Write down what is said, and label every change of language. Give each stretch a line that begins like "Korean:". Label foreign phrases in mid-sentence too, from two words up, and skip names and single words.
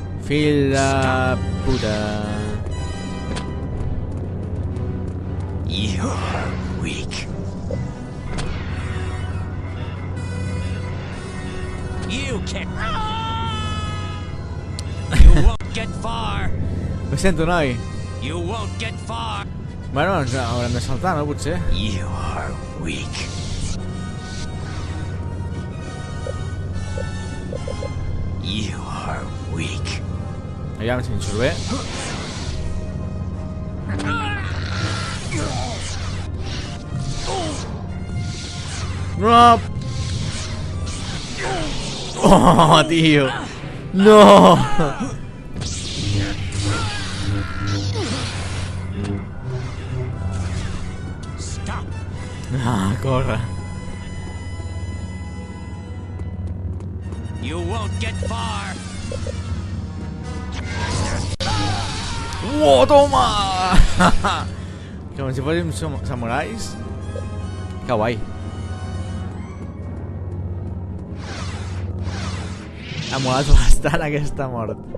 Catalan: Fill de puta.
English: You're weak. You can't. You won't get far.
Catalan: Ho sento, noi.
English: You won't get far.
Catalan: Bueno, ens haurem de saltar, no? Potser.
English: You are weak. You are weak.
Catalan: Aviam si em surt bé. No! Oh, tio! No! Stop. Ah, corre.
English: You won't get far.
Catalan: Uau, toma! Com si fóssim samurais. Que guai. Ha molat bastant aquesta mort.